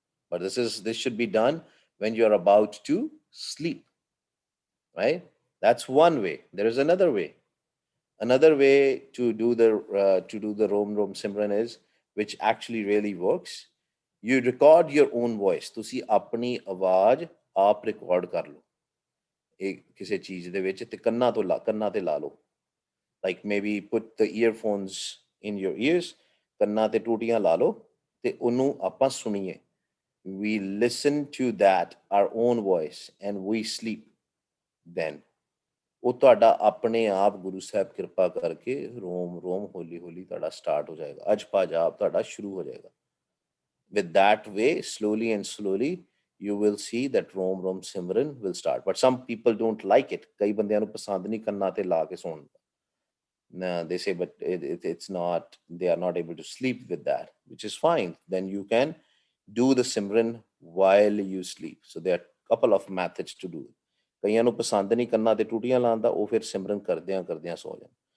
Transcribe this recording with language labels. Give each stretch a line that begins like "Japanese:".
English: But this should be done when you are about to sleep, right? That's one way. There is another way. Another way to do the Rom Simran is, which actually really works. You record your own voice.
Punjabi: ਤੁਸੀਂ ਆਪਣੀ ਆਵਾਜ਼ ਆਪ record ਕਰ ਲਓ ਕਿਸੇ ਚੀਜ਼ ਦੇ ਵਿੱਚ ਤੇ ਕੰਨਾਂ ਤੇ ਲਾ ਲਓ।
English: Like maybe put the earphones in your ears,
Punjabi: ਕੰਨਾਂ ਤੇ ਟੂਟੀਆਂ ਲਾ ਲਓ ਤੇ ਉਹਨੂੰ ਆਪਾਂ ਸੁਣੀਏ।
English: we listen to that, our own voice, and we sleep, then
Punjabi: ਉਹ ਤੁਹਾਡਾ ਆਪਣੇ ਆਪ ਗੁਰੂ ਸਾਹਿਬ ਕਿਰਪਾ ਕਰਕੇ ਰੋਮ ਰੋਮ ਹੌਲੀ ਹੌਲੀ ਤੁਹਾਡਾ ਸਟਾਰਟ ਹੋ ਜਾਏਗਾ, ਅਜਪਾ ਜਾਪ ਤੁਹਾਡਾ ਸ਼ੁਰੂ ਹੋ ਜਾਏਗਾ.
English: With that way, slowly and slowly, you will see that Rom Rom Simran will start. But some people don't like it.
Punjabi: ਕਈ ਬੰਦਿਆਂ ਨੂੰ ਪਸੰਦ ਨਹੀਂ ਕੰਨਾਂ ਤੇ ਲਾ ਕੇ ਸੌਣ.
English: They say, but it's not, they are not able to sleep with that, which is fine. Then you can do the Simran while you sleep. So there are a couple of methods to do it.
Punjabi: ਕਈਆਂ ਨੂੰ ਪਸੰਦ ਨਹੀਂ ਕੰਨਾਂ ਤੇ ਟੂਟੀਆਂ ਲਾਉਣ ਦਾ, ਉਹ ਫਿਰ ਸਿਮਰਨ ਕਰਦਿਆਂ ਕਰਦਿਆਂ ਸੌ ਜਾਣ.